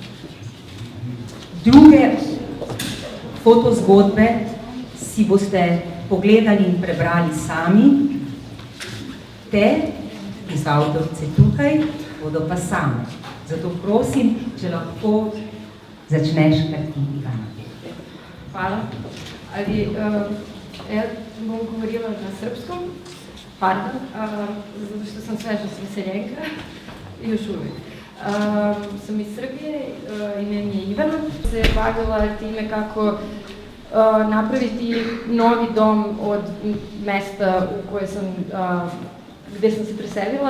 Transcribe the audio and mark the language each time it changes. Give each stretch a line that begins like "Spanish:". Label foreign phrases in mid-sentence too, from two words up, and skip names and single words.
Slovenian: Druge fotozgodbe si boste pogledali in prebrali sami, te, ki so avtorice tukaj, bodo pa same. Zato prosim, če lahko začneš kar ti, Ivana.
Serbian: Hvala.
Slovenian: Jaz bom govorila
Serbian: na srpskom, zato što sam sveža veseljenka, još uvijek. Sam iz Srbije, ime mi je Ivana. Se bavila time kako napraviti novi dom od mesta u koje sam, gde sam se preselila.